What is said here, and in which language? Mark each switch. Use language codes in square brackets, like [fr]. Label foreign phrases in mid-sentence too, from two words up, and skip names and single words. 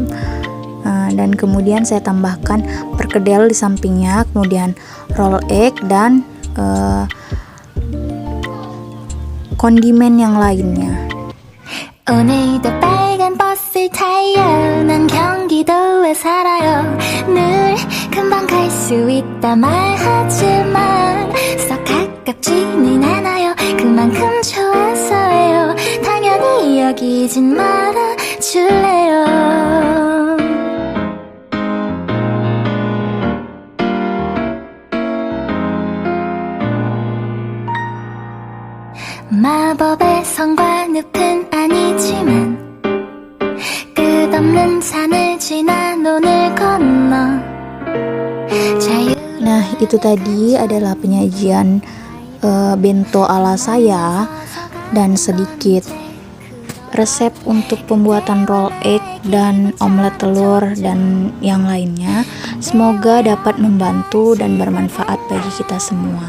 [id] Dan kemudian saya tambahkan perkedel di sampingnya, kemudian [en] roll egg [id] dan kondimen yang lainnya. [ko] 오늘도 빨간 버스를 타요. 난 경기도에 살아요. 늘 금방 갈 수 있다 말하지만 썩 가깝지는 않아요. 그만큼 좋아서요. 당연히 여기진 말아줄래요. 마법의 성과 늪은 아니지만 끝없는 산을 지나 논을 건너 [id] Nah itu tadi adalah penyajian bento ala saya dan sedikit resep untuk pembuatan [en] roll egg [id] dan omelet telur dan yang lainnya. Semoga dapat membantu dan bermanfaat bagi kita semua.